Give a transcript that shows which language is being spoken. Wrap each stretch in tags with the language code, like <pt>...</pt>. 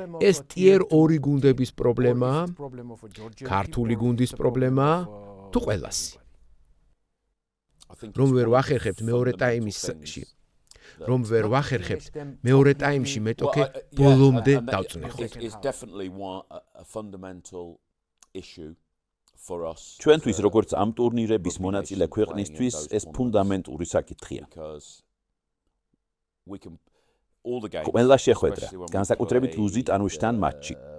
<ka>ეს ტიერ 2 გუნდების პრობლემაა, ქართული გუნდის პრობლემაა, თუ ყველასი. რომ ვერ ვახერხებთ მეორე ტაიმში. რომ ვერ ვახერხებთ მეორე ტაიმში მეტოქე ბოლომდე დავწნეხოთ.</ka> <en>It's definitely a fundamental issue for us.</en> <ka>ჩვენთვის როგორც ამ ტურნირების მონაწილე ქვეყნისთვის ეს ფუნდამენტური საკითხია.</ka> <en>We can all the games.</en> <ka>ყველა შეხვედრა, განსაკუთრებით ლუზიტანუშთან მატჩი.</ka>